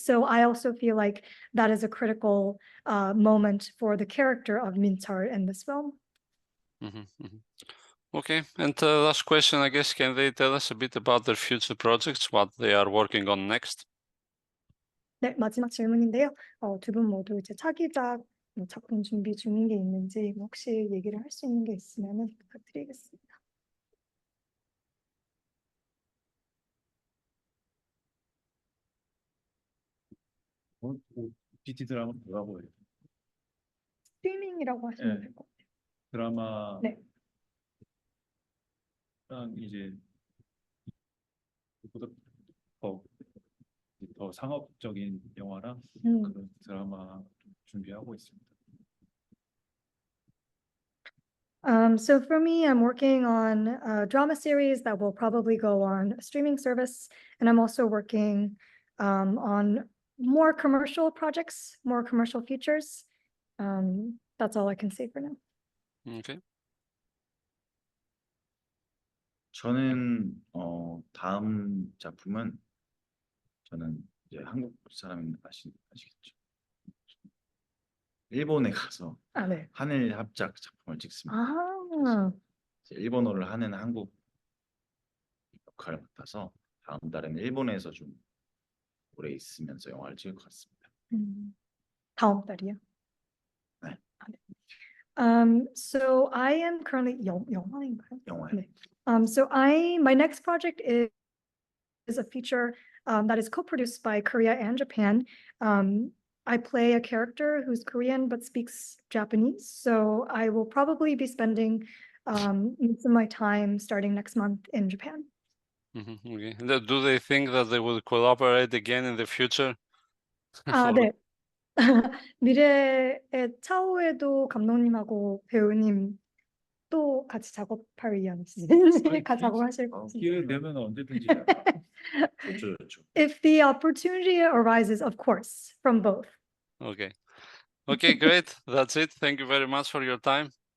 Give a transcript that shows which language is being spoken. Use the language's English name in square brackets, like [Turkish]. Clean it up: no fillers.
[English] So I also feel like that is a critical moment for the character of Mincheol in this film. Okay, and last question, I guess, can they tell us a bit about their future projects, what they are working on next? [Korean] 네, 마지막 질문인데요. 두 분 모두 이제 차기작 작품 준비 중인 게 있는지 혹시 얘기를 할 수 있는 게 있으면 부탁드리겠습니다. OTT 드라마 뭐라고 해요? 스트리밍이라고 하시면 될 것 같아요. 드라마 네. 이제 더 상업적인 영화랑 그런 드라마 준비하고 있습니다. [English] So for me, I'm working on a drama series that will probably go on a streaming service, and I'm also working on more commercial projects, more commercial features. That's all I can say for now. Okay. [Korean] 저는 다음 작품은 저는 이제 한국 사람인 아시겠죠? 일본에 가서 네. 한일 합작 작품을 찍습니다. 아, 일본어를 하는 한국 역할을 맡아서 다음 달에는 일본에서 좀 오래 있으면서 영화를 찍을 것 같습니다. 다음 달이요? 네. [English] So I am currently [Korean] 영화인가요? 영화요. 네. [English] So my next project is a feature that is co-produced by Korea and Japan. I play a character who's Korean but speaks Japanese, so I will probably be spending most of my time starting next month in Japan. Okay. Do they think that they will collaborate again in the future? [Korean] 네. 미래의 차후에도 감독님하고 배우님 또 같이 작업할 의향이신지 같이 작업하실 건지. 기회 되면 언제든지. 좋죠. [English] If the opportunity arises, of course, from both. Okay. Okay, great. That's it. Thank you very much for your time.